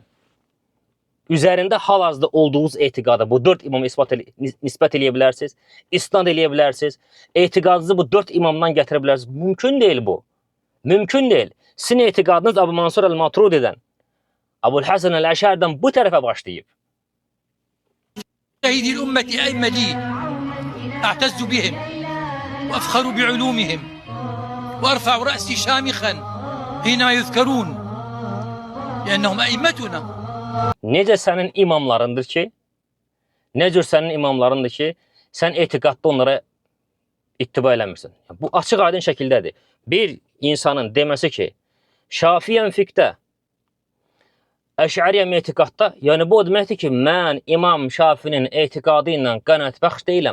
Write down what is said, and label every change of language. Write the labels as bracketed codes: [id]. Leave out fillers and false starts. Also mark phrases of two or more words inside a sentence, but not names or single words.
[az] Üzərində hal-hazırda olduğunuz etiqada bu 4 imama nisbət eləyə bilərsiniz, isnad eləyə bilərsiniz. Etiqadınızı bu 4 imamdan gətirə bilərsiniz. Mümkün deyil bu. Mümkün deyil. Sizin etiqadınız Əbu Mansur əl-Maturididən, Əbu'l-Həsən əl-Əş'əridən bu tərəfə başlayıb. [ar] هذه الأمة أئمة لي أعتز بهم وأفخر بعلومهم وأرفع رأسي شامخا حينما يذكرون لأنهم أئمتنا. [az] Necə sənin imamlarındır ki, necə sənin imamlarındır ki, sən etiqadda onlara ittiba eləmirsən. Bu açıq aydın şəkildədir. Bir insanın deməsi ki, Şafiyəm fiqdə, Əş'əriyəm etiqadda, yəni bu o deməkdir ki, mən İmam Şafinin etiqadı ilə qənaətbəxş deyiləm.